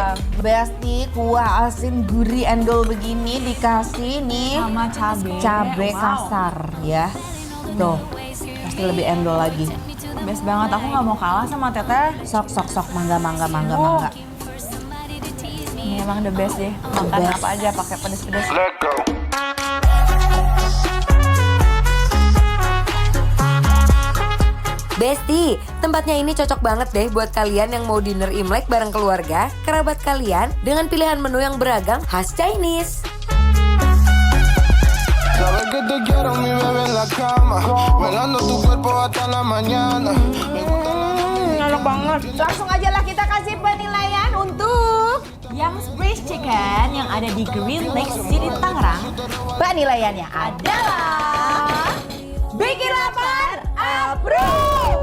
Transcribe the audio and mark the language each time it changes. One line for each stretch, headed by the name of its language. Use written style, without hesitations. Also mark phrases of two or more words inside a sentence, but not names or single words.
Indonesian: Besti kuah asin gurih endol begini dikasih nih Sama cabe Wow. kasar ya. Tuh, pasti lebih endol lagi. Best banget, aku nggak mau kalah sama Teteh.
Sundanese: Sok, mangga.
Indonesian: Oh. Ini emang
English: the best
Indonesian: deh. Makan best. apa aja pakai pedes-pedes.
English: Let go.
Indonesian: Besti, tempatnya ini cocok banget deh buat kalian yang mau dinner Imlek bareng keluarga, kerabat kalian, dengan pilihan menu yang beragam khas Chinese.
Spanish: Sabes que te quiero, mi bebé en la cama. Velando tu cuerpo hasta la mañana. Me gusta la
Indonesian: Enak banget. Langsung aja lah kita kasih penilaian untuk Yang Braised Chicken yang ada di Green Lake City, Tangerang penilaiannya adalah bikin lapar approve.